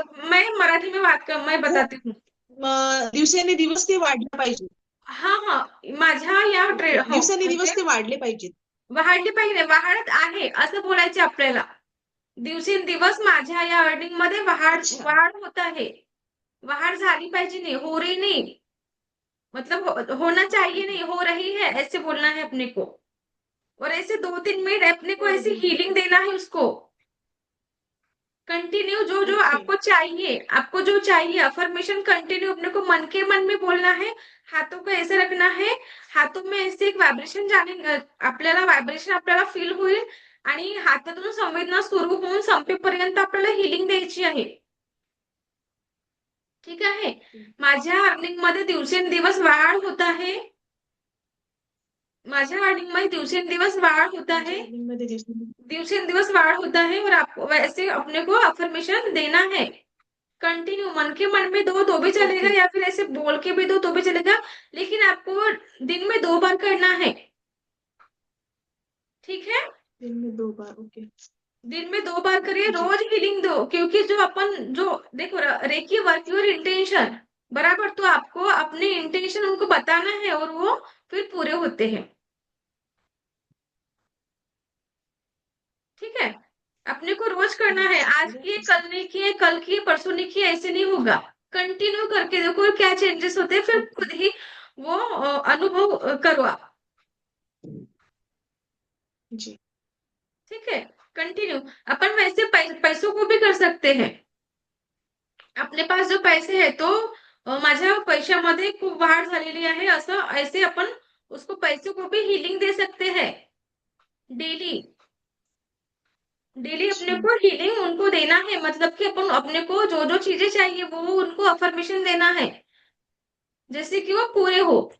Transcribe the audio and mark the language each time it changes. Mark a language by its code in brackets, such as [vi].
[hi] मैं मराठी में बात कर, मैं [mr] खूप [hi] बताती हूँ. [mr] दिवसेंदिवस ते वाढले पाहिजे. हा हा, माझ्या या ओके, हो, म्हणजे दिवसेंदिवस ते वाढले पाहिजेत. वाढले पाहिजे, वाढत आहे असं बोलायचे आपल्याला. दिवसेंदिवस माझ्या या अर्निंग मध्ये अच्छा. वाढ होत आहे. वाढ झाली पाहिजे, [hi] नाही हो रही नहीं, मतलब होना चाहिए नहीं, हो रही है, ऐसे बोलना है अपने को. और ऐसे 2-3 मिनट अपने को ऐसे हीलिंग देना है उसको कंटिन्यू. जो जो ओके. आपको जो चाहिए अफर्मेशन कंटिन्यू अपने को मन के मन में बोलना है. हाथों को ऐसे रखना है. हाथों में ऐसे एक व्हायब्रेशन [mr] आपल्याला व्हायब्रेशन आपल्याला फील होईल. आणि हातातून संवेदना सुरू होऊन संपेपर्यंत आपल्याला हिलिंग द्यायची आहे. ठीक आहे. माझ्या अर्निंग मध्ये दिवसेंदिवस वाढ होत आहे. माझ्या अर्निंग मध्ये दिवसेंदिवस वाढ होत आहे. मध्ये [hi] दिवसेंदिवस वाढ होता है. और आपको वैसे अपने को अफर्मेशन देना है कंटिन्यू मन के मन में दो तो भी चलेगा, ओके या फिर ऐसे बोल के भी दो तो भी चलेगा, लेकिन आपको दिन में 2 बार करना है। ठीक है, दिन में 2 बार। ओके दिन में 2 बार करिए, जी रोज हीलिंग दो, क्योंकि जो देखो रेकी वर्क योर इंटेंशन, बराबर, तो आपको अपने इंटेंशन उनको बताना है और वो फिर पूरे होते हैं। ठीक है, अपने को रोज करना है, आज किए कल नहीं किए, कल किए परसों नहीं किए, ऐसे नहीं होगा। कंटिन्यू करके देखो क्या चेंजेस होते हैं, फिर ओके खुद ही वो अनुभव करो आप। जी ठीक है, कंटिन्यू। अपन वैसे पैसों को भी कर सकते हैं। [mr] आपले पास जो पैसे आहे तो माझ्या पैशामध्ये खूप वाढ झालेली आहे, असं [hi] ऐसे अपन उसको पैसों को भी हीलिंग दे सकते हैं। डेली डेली अपने अच्छा को हीलिंग उनको देना है, मतलब कि अपन अपने को जो जो चीजें चाहिए वो उनको अफर्मेशन देना है, जैसे कि वो पूरे हो।